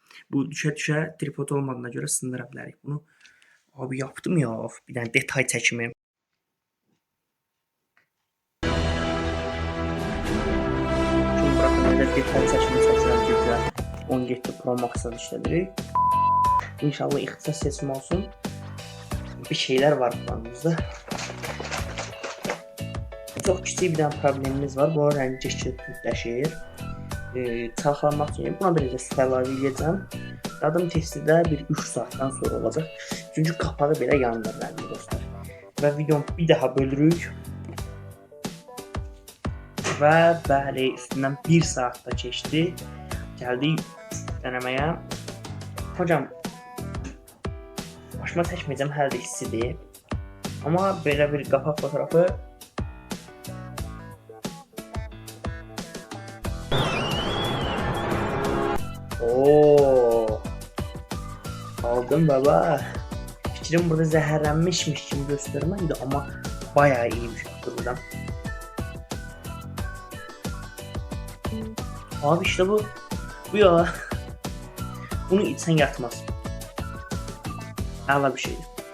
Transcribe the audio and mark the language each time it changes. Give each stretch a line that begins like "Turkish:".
Azerbaijani: Bu düşə tripod olmadığına görə sındıra bilərik bunu.
Turkish: Abi yaptım ya.
Azerbaijani: Bir dənə detay çəkimi.
Turkish: Şimdi bırakın
Azerbaijani: detay çəkimi çəkirəm ki, 17 Pro Max-dan işlədirik. İnşallah ixtisas seçimi olsun. Bir şeyler var planımızda. Çox kiçik bir dənə problemimiz var. Bu rəngi kütləşir. Çalxalamaq üçün buna bir də əlavə edəcəm. Dadım testi də bir 3 saatdan sonra olacaq. Çünki qapağı belə yandır rəngi dostlar. Və videonu bir daha bölürük. Və bəli, üstündən 1 saat da keçdi. Gəldik denəməyə. Hocam, başıma çəkməyəcəm, hələ də hissidir. Amma belə bir qapaq fotoğrafı ooo, aldım baba. Fikrim burada zəhərlənmişmiş kimi göstərməkdir, amma
Turkish: bayağı iyiymiş
Azerbaijani: buradan.
Turkish: Abi işte bu ya. Bunu içsen yatmaz.
Azerbaijani: Əla bir şeydir.